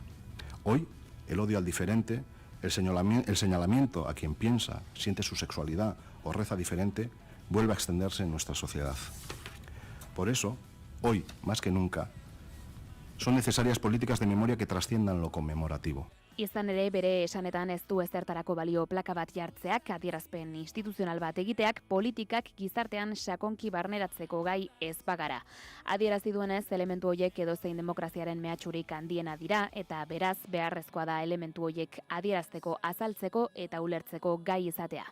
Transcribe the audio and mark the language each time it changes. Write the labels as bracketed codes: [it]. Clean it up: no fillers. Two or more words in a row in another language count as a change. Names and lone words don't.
[es] Hoy, el odio al diferente, el señalamiento a quien piensa, siente su sexualidad o reza diferente, vuelve a extenderse en nuestra sociedad. Por eso, hoy, más que nunca, son necesarias políticas de memoria que trasciendan lo conmemorativo. [eu] Izan ere, bere esanetan ez du ezertarako balio plaka bat jartzeak, adierazpen instituzional bat egiteak, politikak gizartean sakonki barneratzeko gai ez bagara. Adierazi duenez, elementu horiek edozein demokraziaren mehatxurik handiena dira, eta beraz beharrezkoa da elementu horiek adierazteko, azaltzeko eta ulertzeko gai izatea.